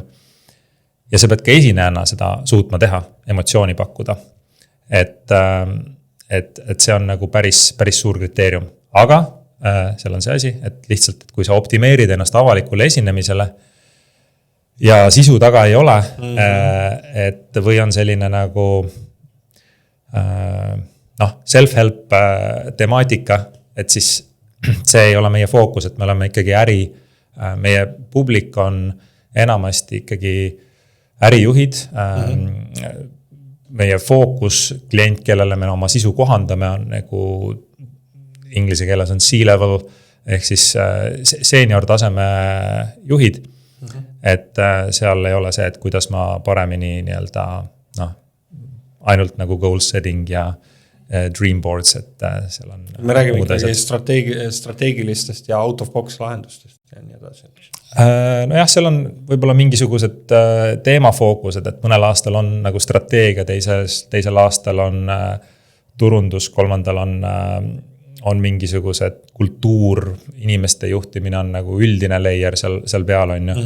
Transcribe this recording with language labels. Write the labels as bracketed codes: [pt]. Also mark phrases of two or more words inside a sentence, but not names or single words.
[et] Ja sa pead ka esinejana seda suutma teha, emotsiooni pakkuda. Et see on nagu päris suur kriteerium. Aga seal on see asi, et lihtsalt, et kui sa optimeerid ennast avalikule esinemisele ja sisu taga ei ole, et või on selline nagu self-help temaatika, et siis see ei ole meie fookus, et me oleme ikkagi meie publik on enamasti ikkagi ärijuhid, meie fookus klient, kellele me oma sisu kohandame, on nagu inglise keeles on C-level, ehk siis senior taseme juhid. Et seal ei ole see, et kuidas ma paremini nii-öelda ainult nagu [en] goal setting [et] ja [en] dream boards, [et] et seal on. Me räägime ikkagi strateegilistest ja [en] out of box [et] lahendustest ja nii edasi. Nojah, seal on võib-olla mingisugused teemafookused, et mõnel aastal on nagu strateegia, teisel aastal on turundus, kolmandal on mingisugused kultuur, inimeste juhtimine on nagu üldine layer seal peal on ju.